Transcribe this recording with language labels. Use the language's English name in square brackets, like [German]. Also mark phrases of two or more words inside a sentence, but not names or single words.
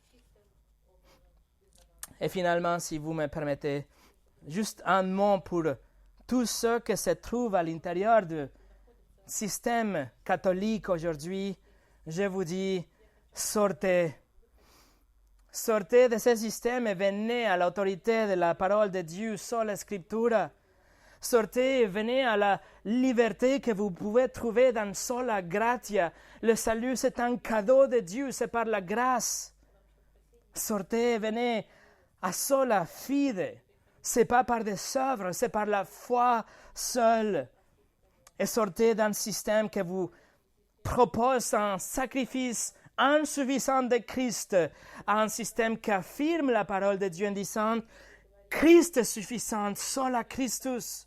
[French] Et finalement, si vous me permettez, juste un mot pour tous ceux qui se trouvent à l'intérieur du système catholique aujourd'hui. Je vous dis, sortez. Sortez de ce système et venez à l'autorité de la parole de Dieu sur la Scriptura. Sortez et venez à la liberté que vous pouvez trouver dans [Latin] sola gratia. [French] Le salut, c'est un cadeau de Dieu, c'est par la grâce. Sortez et venez à [Latin] sola fide. [French] C'est pas par des œuvres, c'est par la foi seule. Et sortez d'un système qui vous propose un sacrifice insuffisant de Christ, à un système qui affirme la parole de Dieu en disant Christ est suffisant, [Latin] sola Christus.